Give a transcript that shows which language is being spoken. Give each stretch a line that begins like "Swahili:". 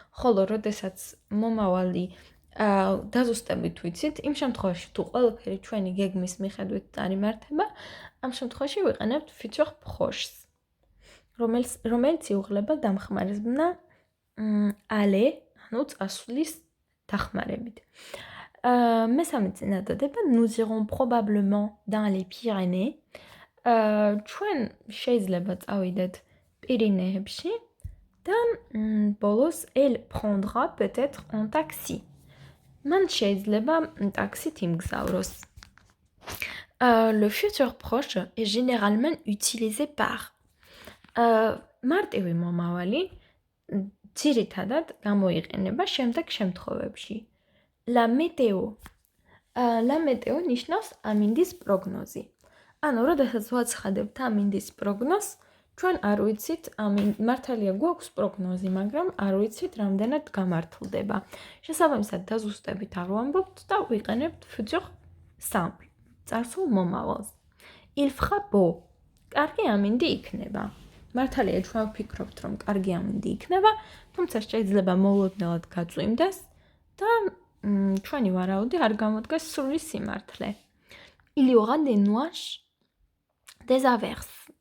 Georgian: ხოლო როდესაც მომავალი დაზუსტებით ვიცით, იმ შემთხვევაში თუ ყველაფერი ჩვენი გეგმის მიხედვით წარიმართება, ამ შემთხვევაში ვიყენებთ futur proche-ს, რომელიც იუღლება დამხმარებნა aller, ანუ წასვლის დახმარებით. მესამე წინადადება,
French: nous irons probablement dans les Pyrénées.
Georgian: ჩვენ შეიძლება წავიდეთ პირინეებში და ბოლოს
French: elle prendra peut-être un taxi.
Georgian: მან შეიძლება ტაქსით იმგზავროს.
French: Le futur proche est généralement utilisé par
Georgian: მარტივი მომავალი ძირითადად გამოიყენება შემდეგ შემთხვევებში.
French: La météo.
Georgian: La météo ნიშნავს ამინდის პროგნოზი. ანუ, როდესაც ვაცხადებთ ამინდის პროგნოზს, ჩვენ არ ვიცით, მართალია გვაქვს პროგნოზი, მაგრამ არ ვიცით, რამდენად გამართლდება. შესაბამისად, დაზუსტებით არ ვამბობთ და ვიყენებთ futur simple. წარსულ მომავალს.
French: Il fera beau.
Georgian: კარგი ამინდი იქნება. მართალია ჩვენ ვფიქრობთ, რომ კარგი ამინდი იქნება, თუმცა შეიძლება მოულოდნელად გაწვიმდეს და ჩვენი ვარაუდი არ გამოდგეს სრული სიმართლე.
French: Il y aura des nuages, des averses.